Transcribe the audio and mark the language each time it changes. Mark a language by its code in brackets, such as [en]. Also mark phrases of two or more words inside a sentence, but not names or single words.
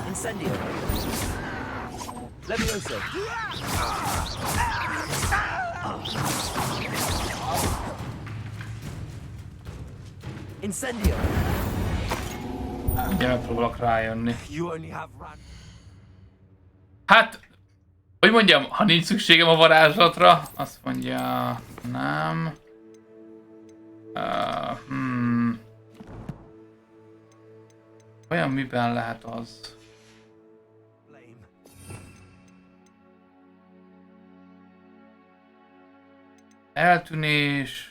[hu] Incendio. Levioso. Incendio. Ugye megpróbálok rájönni. [en] You only have run. [hu] Hát, hogy mondjam, ha nincs szükségem a varázslatra, azt mondja, nem. Olyan miben lehet az? Eltűnés.